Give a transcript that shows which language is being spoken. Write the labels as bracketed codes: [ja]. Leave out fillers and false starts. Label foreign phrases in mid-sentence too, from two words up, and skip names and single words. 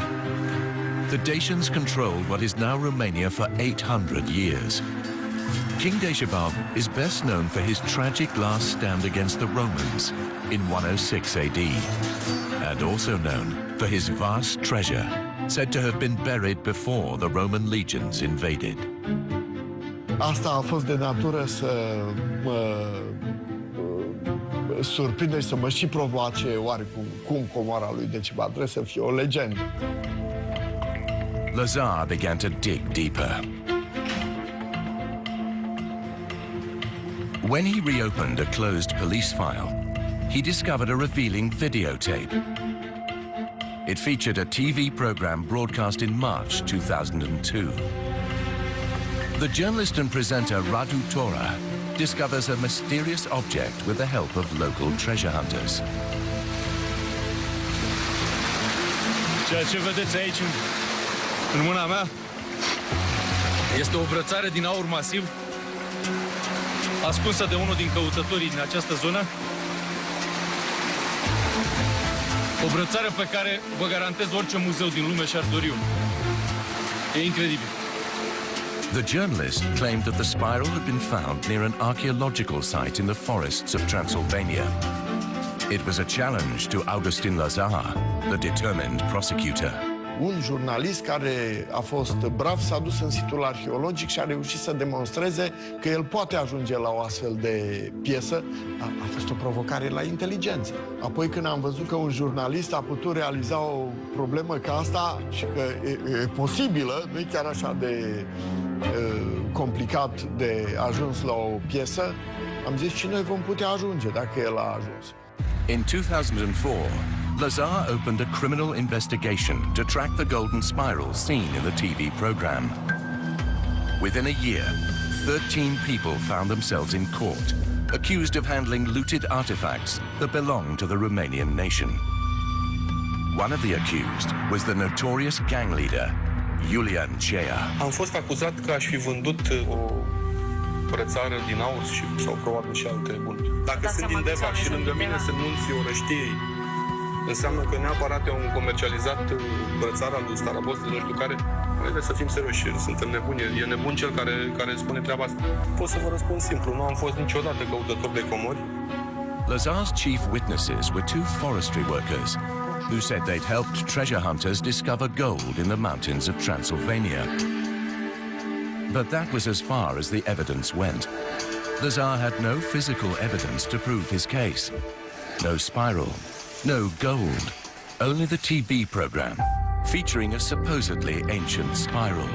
[en] The Dacians controlled what is now Romania for 800 years. King Decebală is best known for his tragic last stand against the Romans in 106 AD, and also known for his vast treasure, said to have been buried before the Roman legions invaded. [ro] Asta a fost de natură să mă surprinde și să mă și provoace oarecum cum comora lui Decebală trebuie să fie o legendă. [en] Lazar began to dig deeper. When he reopened a closed police file, he discovered a revealing videotape. It featured a TV program broadcast in March 2002. The journalist and presenter Radu Tora discovers a mysterious object with the help of local treasure hunters. [ro] Ceea ce vedeți aici în mâna mea este o brățară din aur masiv ascunsă de unul din căutătorii din această zonă. O brățară pe care vă garantez orice muzeu din lume și-ar dori unul. E incredibil. [en] The journalist claimed that the spiral had been found near an archaeological site in the forests of Transylvania. It was a challenge to Augustin Lazar, the determined prosecutor. [ro] Un jurnalist care a fost brav s-a dus în situl arheologic și a reușit să demonstreze că el poate ajunge la o astfel de piesă. A fost o provocare la inteligență. Apoi când am văzut că un jurnalist a putut realiza o problemă ca asta și că e posibilă, nu e chiar așa de complicat de ajuns la o piesă, am zis și noi vom putea ajunge dacă el a ajuns. [en] In 2004, Lazar opened a criminal investigation to track the golden spiral seen in the TV program. Within a year, 13 people found themselves in court, accused of handling looted artifacts that belong to the Romanian nation. One of the accused was the notorious gang leader, Iulian Ceea. [ro] Am fost acuzat că aș fi vândut o brățară din aur sau probabil și alte bunuri. Dacă sunt din Deva și lângă mine sunt nunții orăștiei, înseamnă că neapărat eu am comercializat brățara lui Starabos de nu știu care. Haideți să fim serioși, suntem nebuni. E nebun cel care spune treaba asta. Pot să vă răspund simplu, nu am fost niciodată căutător de comori. [en] Lazar's chief witnesses were two forestry workers who said they'd helped treasure hunters discover gold in the mountains of Transilvania. But that was as far as the evidence went. Lazar had no physical evidence to prove his case. No spiral, no gold, only the TV program, featuring a supposedly ancient spiral.